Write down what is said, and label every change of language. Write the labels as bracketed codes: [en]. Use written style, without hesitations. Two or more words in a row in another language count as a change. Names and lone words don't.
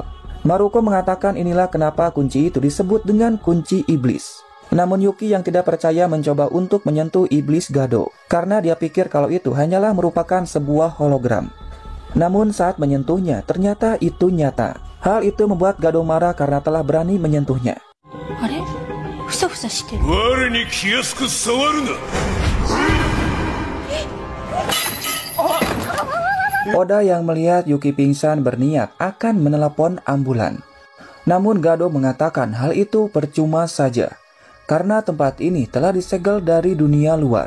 [id] Maruko mengatakan inilah kenapa kunci itu disebut dengan kunci iblis. Namun Yuki yang tidak percaya mencoba untuk menyentuh iblis Gado, karena dia pikir kalau itu hanyalah merupakan sebuah hologram. Namun saat menyentuhnya, ternyata itu nyata. Hal itu membuat Gado marah karena telah berani menyentuhnya. [ja] あれふさふさしてる。我に気安く触るな。 [id] Oda yang melihat Yuki pingsan berniat akan menelepon ambulan. Namun Gado mengatakan hal itu percuma saja. Karena tempat ini telah disegel dari dunia luar.